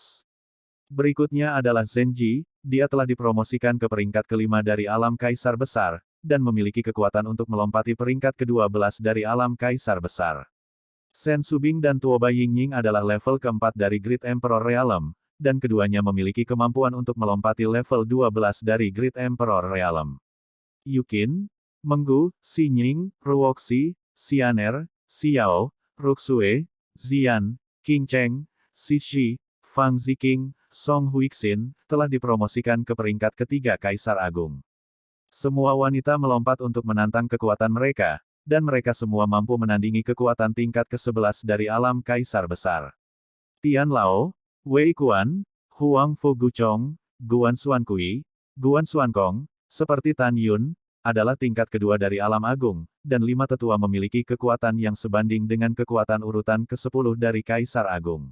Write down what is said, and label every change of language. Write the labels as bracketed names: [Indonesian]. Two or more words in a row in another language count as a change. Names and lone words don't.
[Indonesian] Berikutnya adalah Zenji, dia telah dipromosikan ke peringkat ke-5 dari alam Kaisar Besar, dan memiliki kekuatan untuk melompati peringkat ke-12 dari alam Kaisar Besar. Sen Subing dan Tuoba Yingying adalah level ke-4 dari Great Emperor Realm, dan keduanya memiliki kemampuan untuk melompati level 12 dari Great Emperor Realm. Yukin, Menggu, Xinying, Ruoxi, Xianer, Xiao, Ruxue, Zian, Qing Cheng, Xixi, Fang Ziqing, Song Huixin, telah dipromosikan ke peringkat ketiga Kaisar Agung. Semua wanita melompat untuk menantang kekuatan mereka, dan mereka semua mampu menandingi kekuatan tingkat ke-11 dari alam Kaisar Besar. Tian Lao, Wei Kuan, Huang Fu Guchong, Guan Xuankui, Guan Xuankong, seperti Tan Yun, adalah tingkat kedua dari alam agung, dan 5 tetua memiliki kekuatan yang sebanding dengan kekuatan urutan ke-10 dari Kaisar Agung.